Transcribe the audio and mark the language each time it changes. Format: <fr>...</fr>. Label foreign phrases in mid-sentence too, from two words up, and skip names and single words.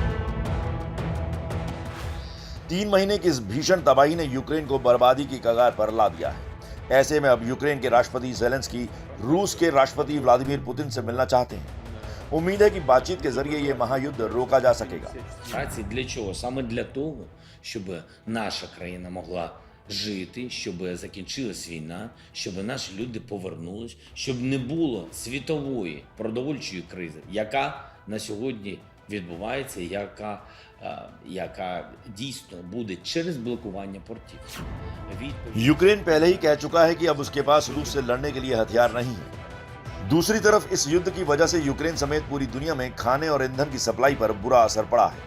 <hi>3 महीने की इस भीषण तबाही ने यूक्रेन को बर्बादी की कगार पर ला दिया है। ऐसे में अब यूक्रेन के राष्ट्रपति ज़ेलेंस्की रूस के राष्ट्रपति व्लादिमीर पुतिन से मिलना चाहते हैं। उम्मीद है कि बातचीत के जरिए ये महायुद्ध रोका जा सकेगा।</hi> <uk>Для чого? Саме для того, щоб наша країна могла жити, щоб закінчилась війна, щоб наші люди повернулись, щоб не було світової продовольчої кризи, яка на сьогодні відбувається, яка дійсно буде через блокування портів.</uk> <hi>यूक्रेन पहले ही कह चुका है कि अब उसके पास रूस से लड़ने के लिए हथियार नहीं है। दूसरी तरफ इस युद्ध की वजह से यूक्रेन समेत पूरी दुनिया में खाने और ईंधन की सप्लाई पर बुरा असर पड़ा है।</hi>